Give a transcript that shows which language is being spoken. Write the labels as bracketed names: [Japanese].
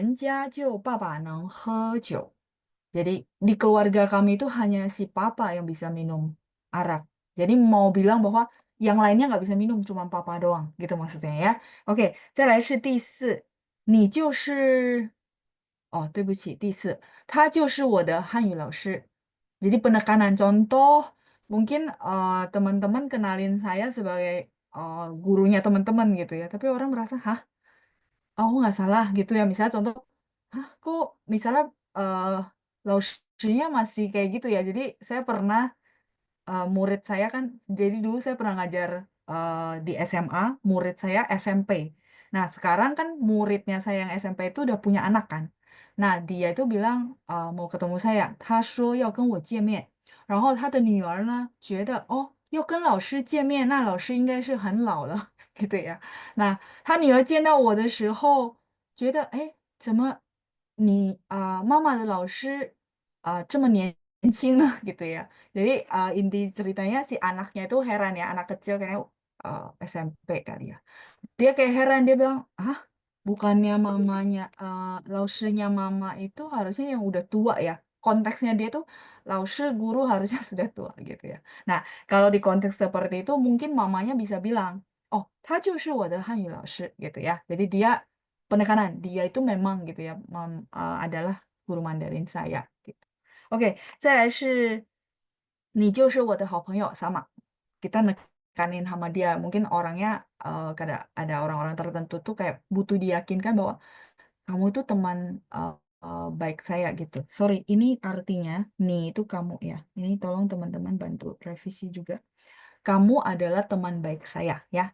[Chinese] 再来是第三，我们家就爸爸能喝酒. [Indonesian] Jadi di keluarga kami itu hanya si papa yang bisa minum arak. Jadi mau bilang bahwa yang lainnya nggak bisa minum, cuma papa doang, gitu maksudnya ya. [Chinese] Oke, 再来是第四，你就是，哦，对不起，第四，他就是我的汉语老师. [Indonesian] Jadi penekanan contoh, mungkin teman-teman kenalin saya sebagai gurunya teman-teman gitu ya. Tapi orang merasa, hah? Oh, nggak salah gitu ya. Misalnya contoh, hah, kok misalnya eh lausnya masih kayak gitu ya. Jadi saya pernah murid saya kan, jadi dulu saya pernah ngajar di SMA, murid saya SMP. Nah, sekarang kan muridnya saya yang SMP itu udah punya anak kan. Nah, dia itu bilang mau ketemu saya. [Chinese] 他说要跟我见面，然后他的女儿呢觉得要跟老师见面，那老师应该是很老了gitu ya. Nah, 他女儿见到我的时候，觉得哎，怎么你妈妈的老师这么年轻呢gitu ya. [Indonesian] Jadi inti ceritanya si anaknya itu heran ya, anak kecil kayaknya SMP kali ya. Dia kayak heran, dia bilang, ah, bukannya mamanya, lausinya mama itu harusnya yang udah tua ya. Konteksnya dia tuh, lausi guru harusnya sudah tua gitu ya. Nah, kalau di konteks seperti itu, mungkin mamanya bisa bilang, oh, [Chinese] 他就是我的汉语老师 [Indonesian] gitu ya. Jadi dia, penekanan, dia itu memang gitu ya, adalah guru Mandarin saya gitu. [Chinese] Oke, 再来是你就是我的好朋友 sama. [Indonesian] Kita nekanin sama dia. Mungkin orangnya ada orang-orang tertentu tuh kayak butuh diyakinkan bahwa kamu itu teman baik saya gitu. Sorry, ini artinya nih itu kamu ya. Ini tolong teman-teman bantu revisi juga. Kamu adalah teman baik saya ya.